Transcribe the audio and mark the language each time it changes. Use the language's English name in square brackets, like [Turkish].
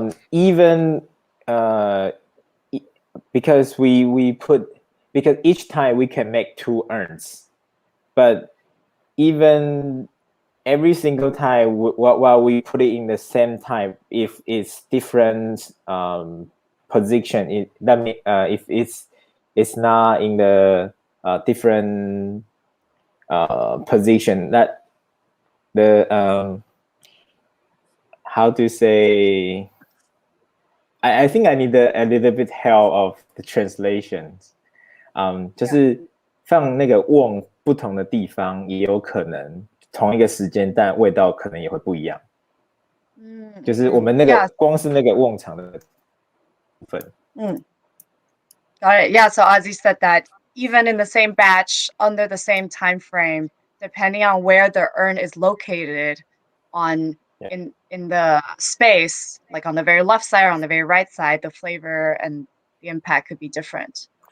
[English] Even because because each time we can make two urns, but even every single time while we put it in the same time, if it's different position, that means if it's not in the different position, that the how to say, I think I need a little bit help of the translations. [Chinese] 就是放那个瓮不同的地方，也有可能同一个时间，但味道可能也会不一样。就是我们那个光是那个瓮场的部分。 [English] Got it. Yeah. So as you said that even in the same batch under the same time frame, depending on where the urn is located on in the space, like on the very left side or on the very right side, the flavor and the impact could be different.